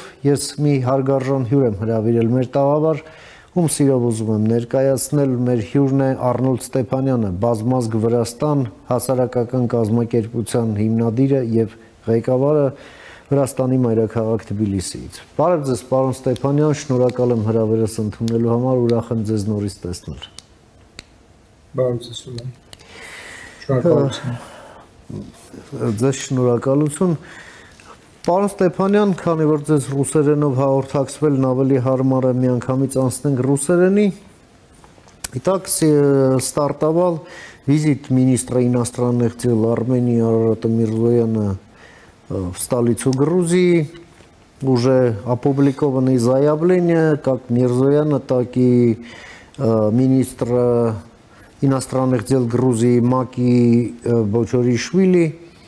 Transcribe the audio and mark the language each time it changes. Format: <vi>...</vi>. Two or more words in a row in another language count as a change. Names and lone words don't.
<hy>ես մի հարգարժան հյուր եմ հրավիրել մեր տաղավար, ում սիրով ուզում եմ ներկայացնել, մեր հյուրն է Արնոլդ Ստեփանյանը, Բազմազգ Վրաստան հասարակական կազմակերպության հիմնադիրը եւ ղեկավարը Վրաստանի մայրաքաղաք Թբիլիսիից։ Բարև ձեզ, պարոն Ստեփանյան, շնորհակալ եմ հրավերս ընդունելու համար, ուրախ եմ ձեզ նորից տեսնել։ Բարև ձեզ, Սուրեն։ Շնորհակալություն։ Ձեզ շնորհակալություն։ Պարոն Ստեփանյան, քանի որ ձեզ ռուսերենով հաղորդակցվելն ավելի հարմար է, միանգամից անցնենք ռուսերենի։</hy> <ru>Итак, стартовал визит министра иностранных дел Армении Арарата Мирзояна в столицу Грузии. Уже опубликованы заявления как Мирзояна, так и министра иностранных дел Грузии Маки Бочоришвили.</ru>